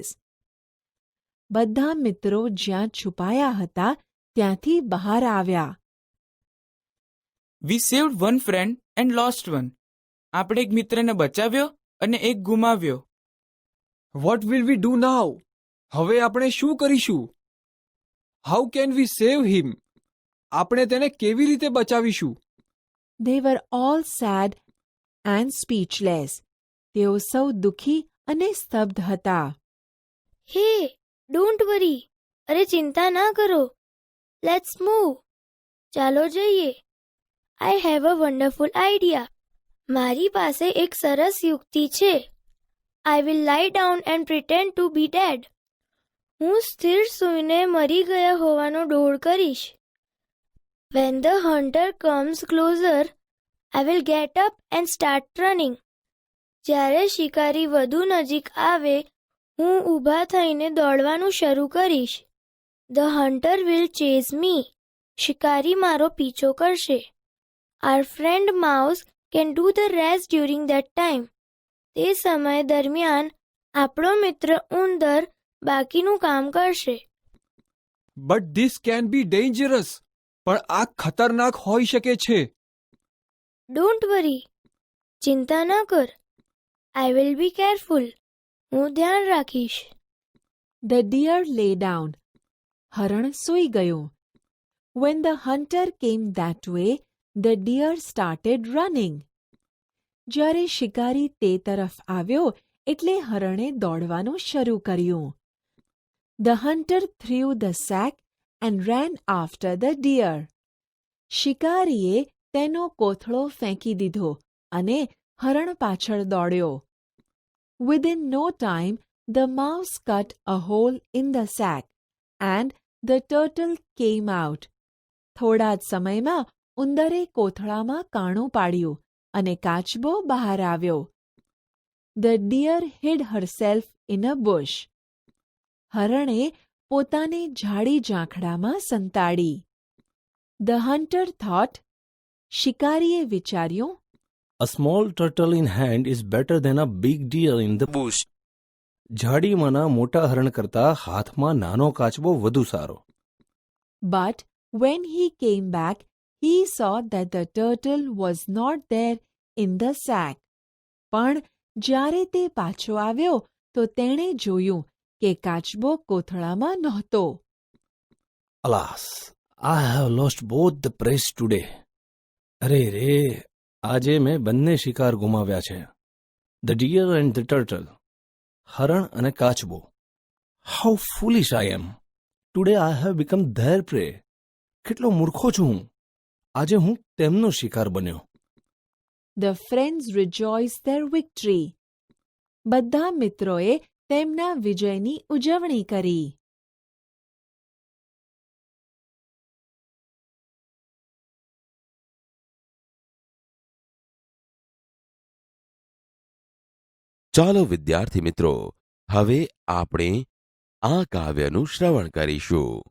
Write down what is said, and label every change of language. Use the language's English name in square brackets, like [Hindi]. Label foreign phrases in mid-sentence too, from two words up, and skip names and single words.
[Gujarati] બધા મિત્રો જ્યાં છુપાયા હતા ત્યાંથી બહાર આવ્યા. [English] we saved one friend and lost one. [Gujarati] આપણે એક મિત્રને બચાવ્યો અને એક ગુમાવ્યો. [English] what will we do now? [Gujarati] હવે આપણે શું કરીશું? [English] how can we save him? [Gujarati] આપણે તેને કેવી રીતે બચાવીશું? [English] They were all sad and speechless. [Gujarati] તેઓ સૌ દુઃખી અને સ્તબ્ધ હતા. [English] hey, don't worry. [Gujarati] અરે ચિંતા ના કરો. [English] let's move. [Gujarati] ચાલો જઈએ. [English] I have a wonderful idea. [Gujarati] મારી પાસે એક સરસ યુક્તિ છે. [English] I will lie down and pretend to be dead. [Gujarati] હું સ્થિર સૂઈને મરી ગયા હોવાનો ડોળ કરીશ. [English] When the hunter comes closer, I will get up and start running. [Gujarati] જ્યારે શિકારી વધુ નજીક આવે, હું ઊભા થઈને દોડવાનું શરૂ કરીશ. [English] The hunter will chase me. [Gujarati] શિકારી મારો પીછો કરશે. [English] Our friend mouse can do the rest during that time. [Gujarati] તે સમય દરમિયાન આપણો મિત્ર ઉંદર બાકીનું કામ કરશે. [English] but this can be dangerous. [Gujarati] પણ આ ખતરનાક હોઈ શકે છે. [English] don't worry. [Gujarati] ચિંતા ના કર. [English] I will be careful. [Gujarati] હું ધ્યાન રાખીશ. [English] The deer lay down. [Gujarati] હરણ સૂઈ ગયું. [English] When the hunter came that way, the deer started running. [Gujarati] જ્યારે શિકારી તે તરફ આવ્યો એટલે હરણે દોડવાનું શરૂ કર્યું. [English] The hunter threw the sack and ran after the deer. [Gujarati] શિકારીએ તેનો કોથળો ફેંકી દીધો અને હરણ પાછળ દોડ્યો. [English] Within no time, the mouse cut a hole in the sack, and the turtle came out. [Gujarati] થોડા જ સમયમાં ઉંદરે કોથળામાં કાણું પાડ્યું અને કાચબો બહાર આવ્યો. [English] The deer hid herself in a bush. [Gujarati] હરણે પોતાને ઝાડી ઝાંખડામાં સંતાડી. [English] The hunter thought. [Gujarati] શિકારીએ વિચાર્યું. [English] A small turtle in hand is better than a big deer in the bush. [Gujarati] ઝાડીમાંના મોટા હરણ કરતા હાથમાં નાનો કાચબો વધુ સારો. [English] But when he came back, he saw that the turtle was not there in the sack. [Gujarati] પણ જ્યારે તે પાછો આવ્યો તો તેણે જોયું કે કાચબો કોથળામાં નહોતો. [English] Alas, I have lost both the prey today. [Gujarati] અરે રે, આજે મેં બંને શિકાર ગુમાવ્યા છે. [English] The deer and the turtle. [Gujarati] હરણ અને કાચબો. [English] How foolish I am. Today I have become their prey. [Gujarati] કેટલો મૂર્ખો છું હું. આજે હું તેમનો શિકાર બન્યો. [English] The friends rejoiced their victory. [Gujarati] બધા મિત્રોએ તેમના વિજયની ઉજવણી કરી. ચાલો વિદ્યાર્થી મિત્રો, હવે આપણે આ કાવ્યનું શ્રવણ કરીશું.